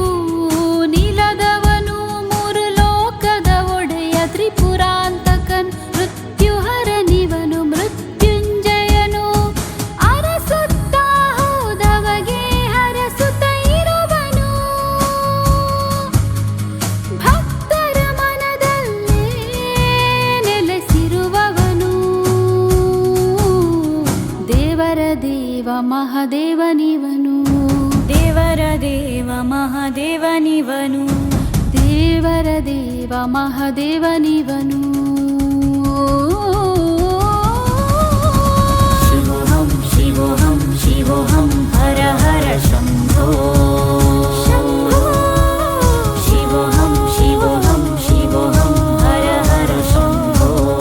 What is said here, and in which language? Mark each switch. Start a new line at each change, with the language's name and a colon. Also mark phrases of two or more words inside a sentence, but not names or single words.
Kannada: ನಿಲದವನು ಮೂರು ಲೋಕದ ಒಡೆಯ ತ್ರಿಪುರಾಂತಕನ್ ಮೃತ್ಯುಹರನಿವನು ಮೃತ್ಯುಂಜಯನು ಅರಸುತ್ತ ಹೋದವಗೆ ಹರಸುತ್ತ ಇರುವನು ಭಕ್ತರ ಮನದಲ್ಲೇ ನೆಲೆಸಿರುವವನು ದೇವರ ದೇವ ಮಹಾದೇವ ನೀವನು ದೇವರ ದೇವ ಮಹಾದೇವ ನೀವನು ದೇವರ ದೇವ ಮಹಾದೇವ ನೀವನು
Sanskrit: शिवोऽहं शिवोऽहं शिवोऽहं हर हर शम्भो शिवोऽहं शिवोऽहं शिवोऽहं हर हर शम्भो